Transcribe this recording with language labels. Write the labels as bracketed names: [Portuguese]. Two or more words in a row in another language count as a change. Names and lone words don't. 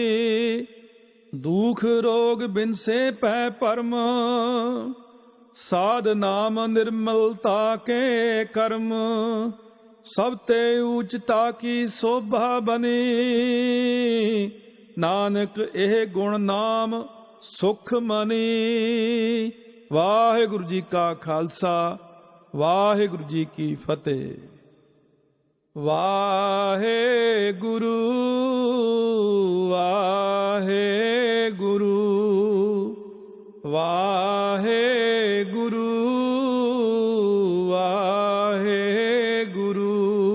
[Hindi] दुख रोग बिनसे पै परम, साध नाम निर्मलता के कर्म। सब ते ऊंचता की शोभा बनी, नानक एह गुण नाम सुख मनी। वाहिगुरु जी का खालसा, वाहिगुरु जी की फतेह। वाहिगुरु वाहिगुरु वाहिगुरु वाहिगुरु